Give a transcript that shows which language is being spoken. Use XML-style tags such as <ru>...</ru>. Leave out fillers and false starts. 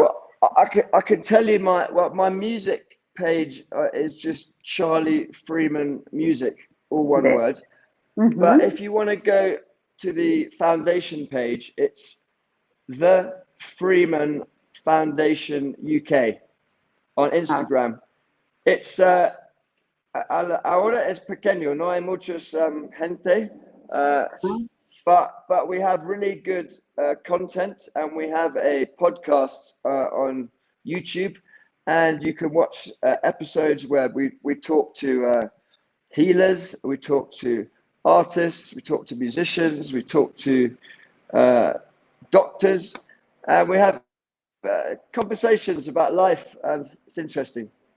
<en>Well, I can tell you my music page is just Charlie Freeman Music, all one word. But if you want to go to the foundation page, it's the Freeman Foundation UK on Instagram. It's</en> <es>ahora es pequeño, no hay muchos gente,</es> <en>but we have really good content, and we have a podcast on YouTube, and you can watch episodes where we talk to healers, we talk to artists, we talk to musicians, we talk to doctors, and we have conversations about life, and it's interesting.</en>